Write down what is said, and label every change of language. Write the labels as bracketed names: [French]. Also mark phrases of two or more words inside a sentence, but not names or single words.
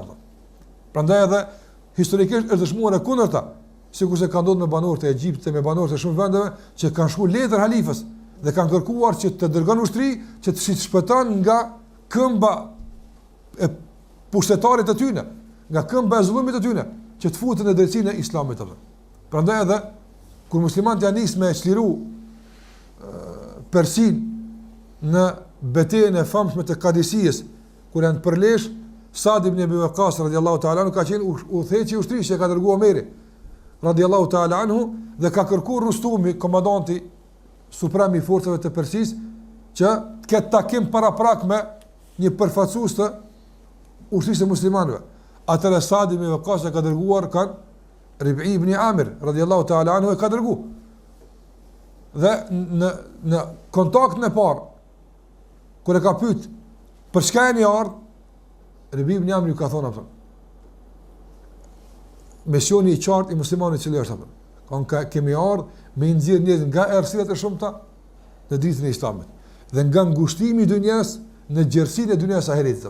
[Albanian] Prandaj edhe historikisht është dëshmuar e kundërta, sikurse ka ndodhur me banorët e Egjiptit, me banorët e shumë vendeve që kanë shkruar letër halifës dhe kanë kërkuar që të dërgon ushtri që të shpëton nga këmba e pushtetarit të tyne, nga këmba e zullumit të tyne, që të futen në drejtsinë e islamit. Prandaj edhe kur muslimanët janë nisë me çliru Persin në betejën e famshme të Kadisijës, kur janë përlesh, Sa'd ibn Abi Waqqas [Arabic] رضي الله تعالى عنه [Albanian] ka qenë udhëheqi i ushtrisë që ka dërguar Omeri [Arabic] رضي الله تعالى عنه [Albanian] dhe ka kërkuar Rustumi, komandanti suprem i forcave të Persisë, që të ketë takim paraprak me një përfaqësues të ushtrisë së muslimanëve. Atëra Sa'd ibn Abi Waqqas ka dërguar Rib'i ibn Amir [Arabic] رضي الله تعالى عنه [Albanian] e ka dërguar. Dhe në kontaktin e parë kur e ka pyet për çka jeni ardhur, Rib'i ibn Amir ka thonë atë. Misioni i qartë i muslimanit që është atë. Kemi ardhur me nxjerr njerëz nga errësirat e shumta në ditën e Islamit dhe nga ngushtimi i dunjas në gjerësinë e dunjas ahiretit.